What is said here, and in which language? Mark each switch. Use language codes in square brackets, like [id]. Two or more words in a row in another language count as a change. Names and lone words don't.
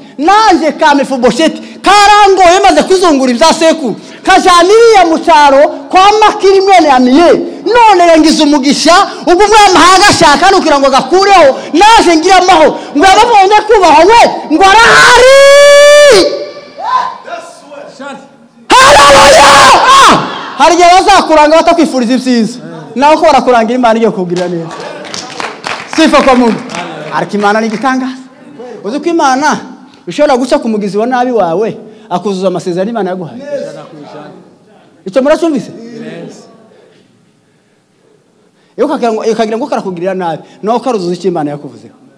[rw] Naje ka Mefibosheti karangoye maze kuzungura ibya sekuru kajaniriye mu cyaro kwa Makiri mwene Amiyeli, none yangize umugisha ubwo mwamahanga ashaka nukugira ngo gakureho. Naje ngira amaho ngo ababonye kubaho we ngo arahari. Haleluya! Hari igihe bazakuranga batakwifuriza ibyiza, nawe ko barakurangira Imana igiye kukugirira neza. [sw] Sifa kwa Mungu. [rw] Ariko Imana ni igitangaza. Uzi ko Imana ishobora guca ku mugizi wa nabi wawe akuzuza amasezerano Imana yaguhaye. Icyo muracyumvise? Iyo kagira ngo karakugirira nabi, nawe karuzuza icyo Imana yakuvuzeho.